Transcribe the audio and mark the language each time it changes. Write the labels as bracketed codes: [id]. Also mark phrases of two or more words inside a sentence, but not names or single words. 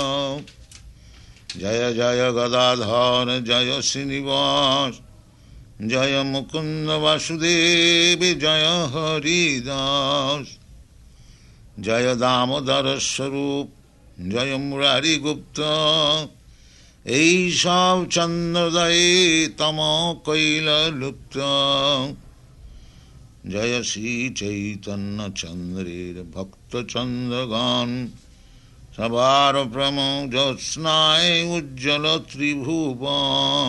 [bn] জয় জয় গদাধর জয় শ্রীনিবাস জয় মুকুন্দ বাসুদেব জয় হরিদাস জয় দামোদর স্বরূপ জয় মুরারি গুপ্ত এই সব চন্দ্রদয়ে তম কৈল লুপ্ত জয় শ্রী চৈতন্য চন্দ্রের ভক্ত চন্দ্রগণ সবার প্রম জ্যোৎস্নায় উজ্জ্বল ত্রিভুবন।